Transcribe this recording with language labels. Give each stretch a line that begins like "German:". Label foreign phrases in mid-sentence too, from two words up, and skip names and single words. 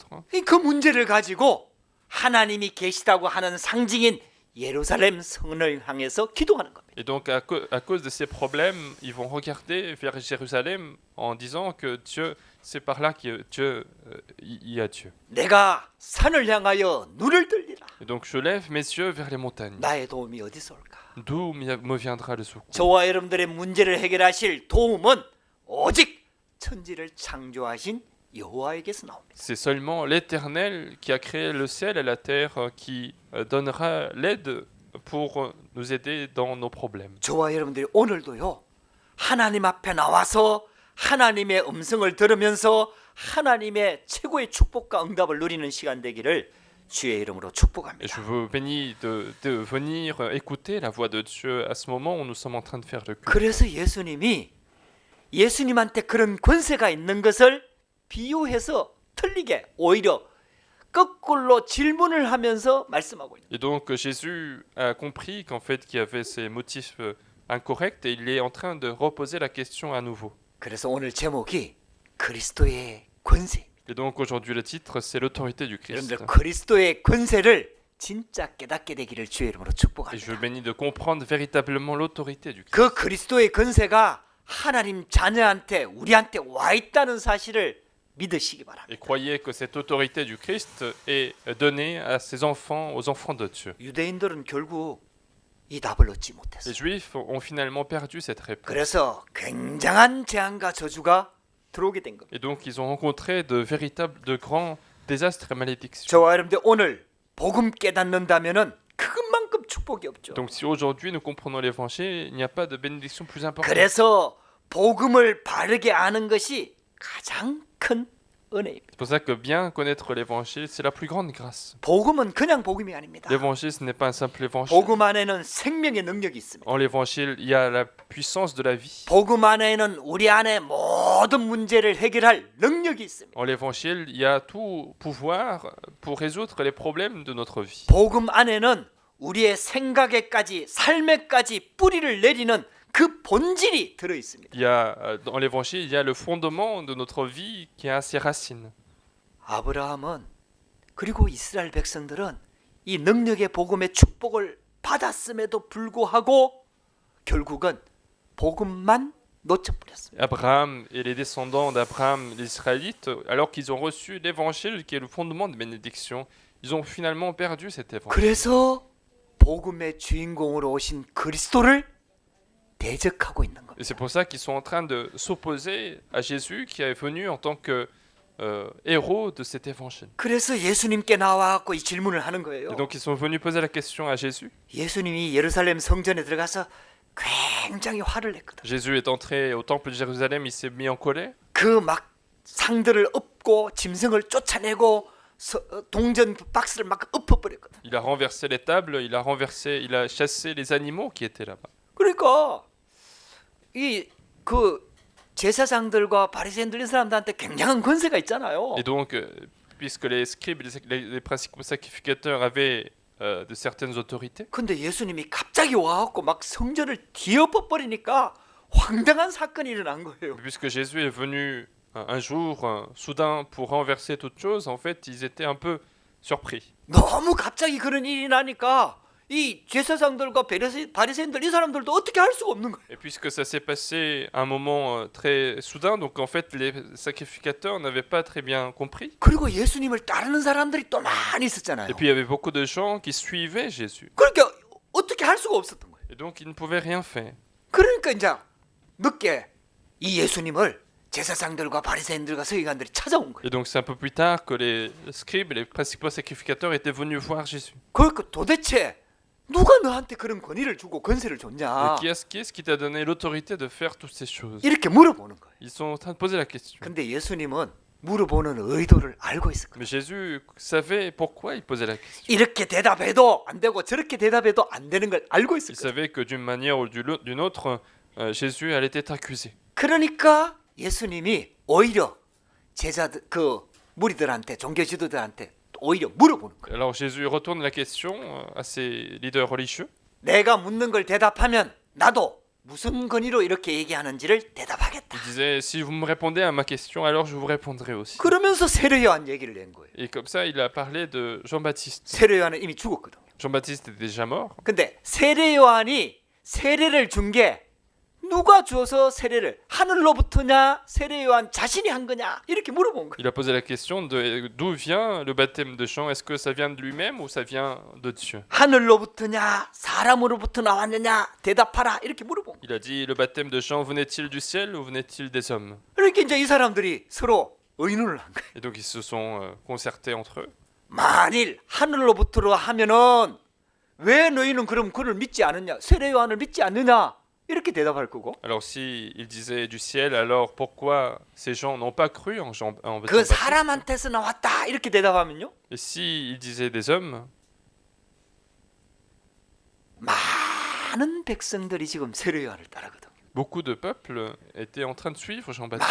Korean: 그 문제를 가지고 하나님이 계시다고 하는 상징인 예루살렘 성을 향해서 기도하는 겁니다.
French: Et donc, à cause de ces problèmes, ils vont regarder vers Jérusalem en disant que Dieu, c'est par là que Dieu, il y a Dieu.
Korean: 내가 산을 향하여 눈을 들리라.
French: Et donc, je lève mes yeux vers les montagnes.
Korean: 나의 도움이 어디서 올까?
French: D'où me viendra le secours?
Korean: 저와 여러분들의 문제를 해결하실 도움은 오직 천지를 창조하신 여호와에게서 나옵니다.
French: C'est seulement l'Éternel qui a créé le ciel et la terre qui donnera l'aide pour nous aider dans nos problèmes.
Korean: 저와 여러분들이 오늘도요 하나님 앞에 나와서 하나님의 음성을 들으면서 하나님의 최고의 축복과 응답을 누리는 시간 되기를 주의 이름으로
French: Et
Korean: 축복합니다.
French: je vous bénis de venir écouter la voix de Dieu à ce moment où nous sommes en train de faire le culte.
Korean: 그래서 예수님한테 그런 권세가 있는 것을 비유해서 틀리게 오히려 거꾸로 질문을 하면서 말씀하고 있는.
French: Et donc Jésus a compris qu'en fait qu'il y avait ces motifs incorrects et il est en train de reposer la question à nouveau.
Korean: 그래서 오늘 제목이 그리스도의 권세.
French: Et donc aujourd'hui le titre c'est l'autorité du Christ.
Korean: 여러분들 그리스도의 권세를 진짜 깨닫게 되기를 주의 이름으로
French: Et je
Korean: 축복합니다.
French: vous bénis de comprendre véritablement l'autorité du Christ.
Korean: 그 그리스도의 권세가 하나님 자녀한테 우리한테 와 있다는 사실을 믿으시기 바랍니다.
French: Et croyez que cette autorité du Christ est donnée à ses enfants, aux enfants de Dieu.
Korean: 유대인들은 결국 이 답을 얻지
French: Les
Korean: 못했어요.
French: Juifs ont finalement perdu cette réponse.
Korean: 그래서 굉장한 재앙과 저주가 들어오게 된 겁니다.
French: Et donc ils ont rencontré de grands désastres et malédictions.
Korean: 저와 여러분들 오늘 복음 깨닫는다면은 그것만큼 축복이 없죠.
French: Donc si aujourd'hui nous comprenons l'évangile, il n'y a pas de bénédiction plus importante.
Korean: 그래서 복음을 바르게 아는 것이 가장 큰 은혜입니다.
French: C'est pour ça que bien connaître l'évangile, c'est la plus grande grâce.
Korean: 복음은 그냥 복음이 아닙니다.
French: L'évangile, ce n'est pas un simple évangile.
Korean: 복음 안에는 생명의 능력이 있습니다.
French: En l'évangile, il y a la puissance de la vie.
Korean: 복음 안에는 우리 안에 모든 문제를 해결할 능력이 있습니다.
French: En l'évangile, il y a tout pouvoir pour résoudre les problèmes de notre vie.
Korean: 복음 안에는 우리의 생각에까지 삶에까지 뿌리를 내리는 그 본질이 들어 있습니다.
French: Il y a, dans l'évangile, il y a le fondement de notre vie qui a ses racines.
Korean: 아브라함은 그리고 이스라엘 백성들은 이 능력의 복음의 축복을 받았음에도 불구하고 결국은 복음만 놓쳐버렸습니다.
French: Abraham et les descendants d'Abraham, les Israélites, alors qu'ils ont reçu l'évangile qui est le fondement de bénédiction, ils ont finalement perdu cet évangile.
Korean: 그래서 복음의 주인공으로 오신 그리스도를 대적하고 있는 겁니다.
French: Et c'est pour ça qu'ils sont en train de s'opposer à Jésus qui est venu en tant que héros de cet évangile.
Korean: 그래서 예수님께 나와갖고 이 질문을 하는 거예요.
French: Et donc ils sont venus poser la question à Jésus.
Korean: 예수님이 예루살렘 성전에 들어가서 굉장히 화를 냈거든.
French: Jésus est entré au temple de Jérusalem, il s'est mis en colère.
Korean: 그 막 상들을 엎고 짐승을 쫓아내고 동전 박스를 막 엎어버렸거든.
French: Il a renversé les tables, il a chassé les animaux qui étaient là-bas.
Korean: 그러니까 이 그 제사장들과 바리새인들 이 사람들한테 굉장한 권세가 있잖아요.
French: Et donc, puisque les scribes, les principaux sacrificateurs avaient de certaines autorités,
Korean: 근데 예수님이 갑자기 와갖고 막 성전을 뒤엎어버리니까 황당한 사건이 일어난 거예요.
French: puisque Jésus est venu un jour soudain pour renverser toute chose, en fait, ils étaient un peu surpris.
Korean: 너무 갑자기 그런 일이 나니까 이 제사장들과 바리새인들 이 사람들도 어떻게 할 수가 없는 거예요.
French: Et puisque ça s'est passé à un moment très soudain, donc en fait, les sacrificateurs n'avaient pas très bien compris.
Korean: 그리고 예수님을 따르는 사람들이 또 많이 있었잖아요.
French: Et puis il y avait beaucoup de gens qui suivaient Jésus.
Korean: 그러니까 어떻게 할 수가 없었던 거예요.
French: Et donc ils ne pouvaient rien faire.
Korean: 그러니까 이제 늦게 이 예수님을 제사장들과 바리새인들과 서기관들이 찾아온 거예요.
French: Et donc c'est un peu plus tard que les scribes et les principaux sacrificateurs étaient venus voir Jésus.
Korean: 그러니까 도대체 누가 너한테 그런 권위를 주고 권세를 줬냐?
French: Et qui est-ce qui t'a donné l'autorité de faire toutes ces choses?
Korean: 이렇게 물어보는 거예요.
French: Ils sont en train de poser la question.
Korean: 근데 예수님은 물어보는 의도를 알고 있었거든요.
French: Mais Jésus savait pourquoi il posait la question.
Korean: 이렇게 대답해도 안 되고 저렇게 대답해도 안 되는 걸 알고
French: Il
Korean: 있었거든요.
French: savait que d'une manière ou d'une autre, Jésus allait être accusé.
Korean: 그러니까 예수님이 오히려 제자들 그 무리들한테 종교 지도자들한테 오히려 물어보는 거예요.
French: Alors Jésus retourne la question à ses leaders religieux.
Korean: 내가 묻는 걸 대답하면 나도 무슨 권위로 이렇게 얘기하는지를 대답하겠다.
French: Il disait, si vous me répondez à ma question, alors je vous répondrai aussi.
Korean: 그러면서 세례 요한 얘기를 낸 거예요.
French: Et comme ça, il a parlé de Jean-Baptiste.
Korean: 세례 요한은 이미 죽었거든요.
French: Jean-Baptiste était déjà mort.
Korean: 근데 세례 요한이 세례를 준 게 누가 줘서 세례를 하늘로부터냐 세례 요한 자신이 한 거냐 이렇게 물어본 거예요.
French: Il a posé la question de d'où vient le baptême de Jean. Est-ce que ça vient de lui-même ou ça vient de Dieu?
Korean: 하늘로부터냐 사람으로부터 나왔느냐 대답하라 이렇게 물어본 거예요.
French: Il a dit, le baptême de Jean venait-il du ciel ou venait-il des hommes?
Korean: 그러니까 이제 이 사람들이 서로 의논을 한 거예요.
French: Et donc ils se sont concertés entre eux.
Korean: 만일 하늘로부터로 하면은 왜 너희는 그럼 그를 믿지 않느냐 세례 요한을 믿지 않느냐 이렇게 대답할 거고
French: Alors si il disait du ciel, alors pourquoi ces gens n'ont pas cru en
Korean: 그
French: Jean-Baptiste?
Korean: 사람한테서 나왔다 이렇게 대답하면요
French: Et si il disait des hommes,
Korean: 많은 백성들이 지금 세례 요한을 따르거든.
French: beaucoup de peuples étaient en train de suivre Jean-Baptiste.